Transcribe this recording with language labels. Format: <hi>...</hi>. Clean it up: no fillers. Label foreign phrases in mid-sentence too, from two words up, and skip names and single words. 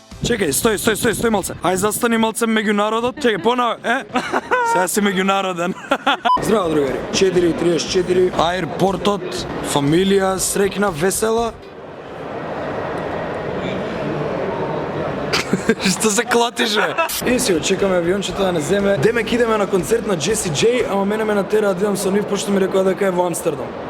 <mk>Čekaj, stoj malce. Aj zastani malce među narodot. Čekaj, ponovo, Сега си меѓународен. Здраво, другари. 4:34. Аерпортот, фамилија, среќна, весела. Што се клатиш, бе? И си очекаме авиончето да не земе. Демек идеме на концерт на Джеси Джей, ама мене ме натера да идам со нив, пошто ми рекоа дека е во Амстердам.</mk>